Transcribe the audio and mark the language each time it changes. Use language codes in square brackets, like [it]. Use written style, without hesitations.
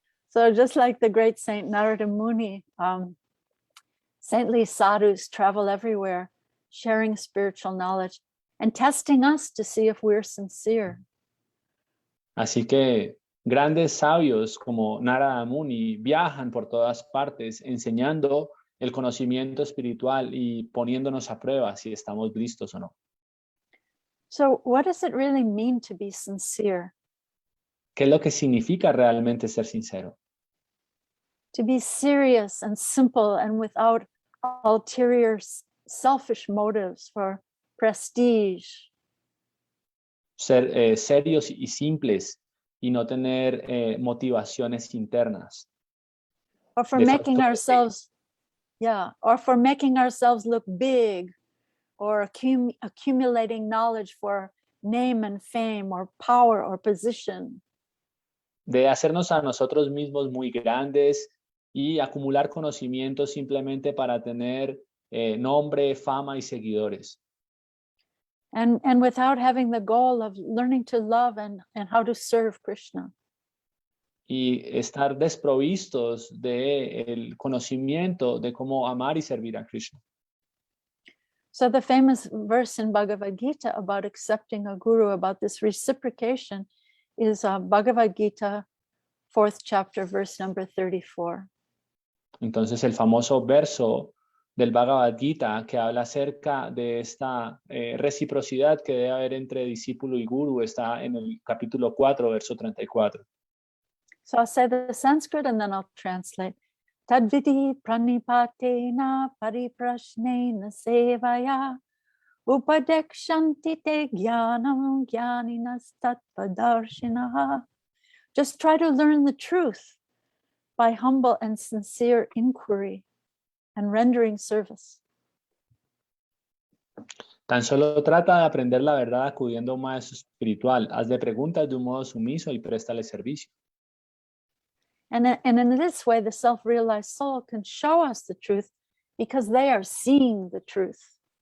[en] So just like the great Saint Narada Muni, saintly sadhus travel everywhere, sharing spiritual knowledge and testing us to see if we're sincere. [es] Así que grandes sabios como Narada Muni viajan por todas partes enseñando el conocimiento espiritual y poniéndonos a prueba si estamos listos o no. [en] So what does it really mean to be sincere? [es] ¿Qué es lo que significa realmente ser sincero? [en] To be serious and simple and without ulterior selfish motives for prestige. [es] Ser serios y simples y no tener motivaciones internas. [en] Or for making ourselves, or for making ourselves look big, or accumulating knowledge for name and fame or power or position. [es] De hacernos a nosotros mismos muy grandes y acumular conocimiento simplemente para tener nombre, fama y seguidores. [en] And without having the goal of learning to love and how to serve Krishna. [es] Y estar desprovistos del conocimiento de cómo amar y servir a Krishna. [en] So the famous verse in Bhagavad Gita about accepting a guru, about this reciprocation, is Bhagavad Gita, 4th chapter, verse number 34. [es] Entonces el famoso verso del Bhagavad Gita que habla acerca de esta reciprocidad que debe haber entre discípulo y guru está en el capítulo 4, verso 34. [en] So I'll say the Sanskrit and then I'll translate. [sa] Tadviti pranipatena pariprashnena sevaya upadekshanti te jnanam jnaninas tattvadarshinaha. [en] Just try to learn the truth by humble and sincere inquiry and rendering service. [es] Tan solo trata de aprender la verdad acudiendo a un maestro espiritual. Hazle preguntas de un modo sumiso y préstale servicio. [en] And in this way, the self-realized soul can show us the truth because they are seeing the truth.